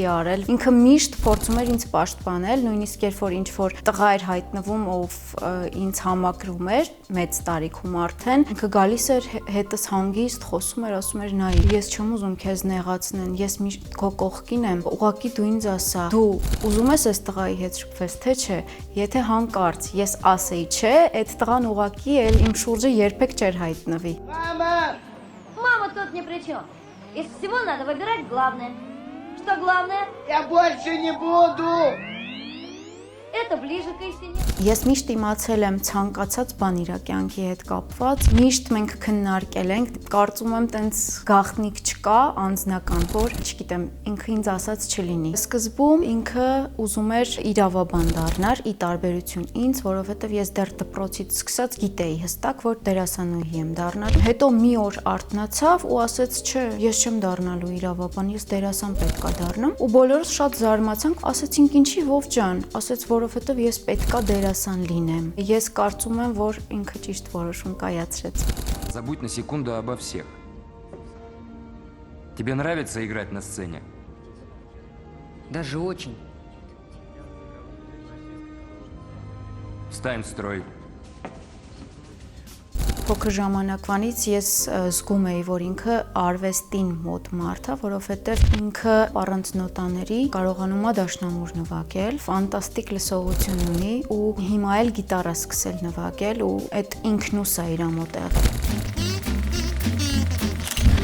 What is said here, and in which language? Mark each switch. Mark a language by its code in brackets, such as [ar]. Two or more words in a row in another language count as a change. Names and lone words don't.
[hy] արել։ Ինքը միշտ փորձում էր ինձ պաշտպանել, նույնիսկ երբ որ ինչ որ տղա էր հայտնվում, ով ինձ համակրում էր, մեծ տարիքում արդեն, ինքը գալիս էր հետս հանգիստ, խոսում էր, ասում էր նայ, ես չեմ ուզում քեզ նեղացնեն, ես միշտ քո կողքին եմ, ուղղակի դու ինձ ասա, դու ուզում ես այս тղայի հետ շփվես, թե չէ, եթե հանկարծ ես ասեի չէ, այդ տղան ուղղակի էլ իմ շուրջը երբեք չէր հայտնվի։ [ru] Мама тут ни при чем. Из всего надо выбирать главное. Что главное? Я больше не буду. Это ближе к истине. [hy] Ես միշտ իմացել եմ ցանկացած բան իր կյանքի հետ կապված, միշտ մենք քննարկել ենք, կարծում եմ տենց գաղտնիք չկա, անձնական, որ, չգիտեմ, ինքը ինձ ասած չլինի։ Սկզբում ինքը ուզում էր իրավաբան դառնար, ի տարբերություն ինձ, որովհետև ես դեռ դպրոցից սկսած գիտեի հստակ, որ դերասանուհի եմ դառնալու։ Հետո մի օր արթնացավ ու ասեց, չէ, ես չեմ դառնալու իրավաբան, ես դերասան պետք է дառնամ։ Ու բոլորս շատ զարմացանք, ասեցինք ինչի Վով ջան, ասեց, որովհետև ես պետքա դերասան լինեմ։ Ես կարծում եմ, որ ինքը ճիշտ որոշում կայացրեց։ [ru] Забудь на секунду обо всех. Тебе нравится играть на сцене? Даже очень. Встань в строй. [hy] Փոքր ժամանակվանից ես զգում էի, որ ինքը արվեստին մոտ մարդ է, որովհետև ինքը առանց նոտաների կարողանում է դաշնամուր նվագել, ֆանտաստիկ լսողություն ունի ու հիմա էլ գիտարա սկսել նվագել ու այդ ինքնուս է իր մոտ եղել։